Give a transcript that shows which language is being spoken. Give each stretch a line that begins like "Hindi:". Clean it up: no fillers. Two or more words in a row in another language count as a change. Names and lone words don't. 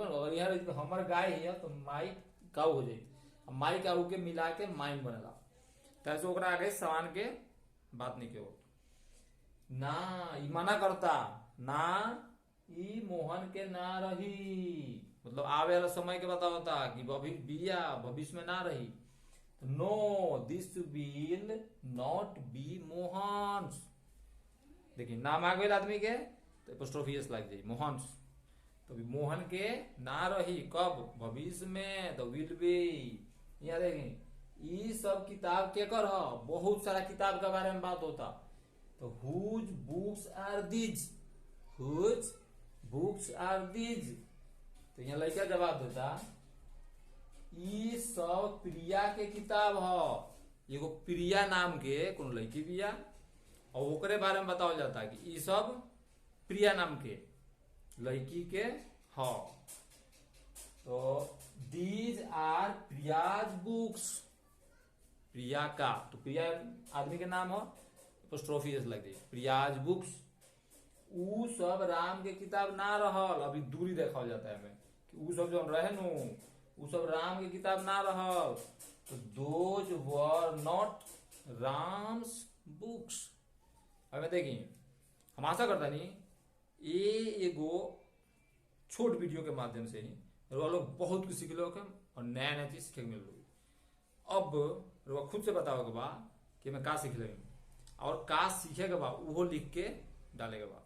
Bhojpuri: अगर यहाँ हमर गाय है तो
English: my cow
Bhojpuri: हो जाये,
English: my cow
Bhojpuri: के मिला के माइन बनेला, तैसे ओकरा आगे सामान के बात नहीं के ना, ई मना करता ना, ई मोहन के ना रही, मतलब आवे वाला समय के बतावता कि बिया भविष्य में ना रही,
English: No this will not be Mohan's.
Bhojpuri: देखिए नाम आ गए आदमी के तो एपोस्ट्रोफियस लग जाए मोहन्स, तो मोहन के ना रही कब, भविष्य में, तो
English: will be.
Bhojpuri: यहाँ देखें ई सब किताब के कर ह, बहुत सारा किताब के बारे में बात होता, तो
English: whose books are these, whose books are these.
Bhojpuri: तो यहाँ लड़का जवाब देता ई सब प्रिया के किताब ह, एगो प्रिया नाम के कोनो लड़की बिया और ओकरे बारे में बतावल जाता कि ई सब प्रिया नाम के लड़की के ह, तो
English: these are Priya's books,
Bhojpuri: प्रिया का, तो प्रिया आदमी के नाम हो, एपोस्ट्रोफियस लग गई,
English: Priya's books.
Bhojpuri: ऊ सब राम के किताब ना रहल, अभी दूरी देखा जाता है हमें कि ऊ सब जो रहे नु ऊ सब राम के किताब ना रहल, तो
English: those were not Ram's books.
Bhojpuri: अब देखिए हम आशा करता नहीं ये एगो छोट वीडियो के माध्यम से ही लोग बहुत कुछ सीख लोग और नया नया चीज सीखे मिल रही। अब खुद से बताओ के बा कि मैं का सीख ले और का सीखे के बा वो लिख के डाले के बा।